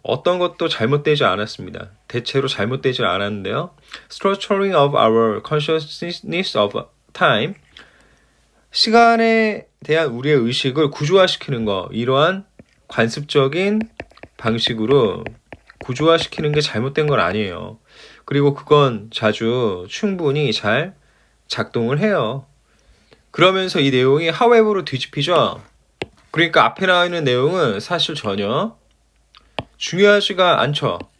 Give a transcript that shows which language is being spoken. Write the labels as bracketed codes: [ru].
[ko] 어떤 것도 잘못되지 않았습니다. 대체로 잘못되지 않았는데요. [en] Structuring of our consciousness of time. [ko] 시간에 대한 우리의 의식을 구조화시키는 거. 이러한 관습적인 방식으로 구조화시키는 게 잘못된 건 아니에요. 그리고 그건 자주 충분히 잘 작동을 해요. 그러면서 이 내용이 however로 뒤집히죠. 그러니까 앞에 나와 있는 내용은 사실 전혀 중요하지가 않죠.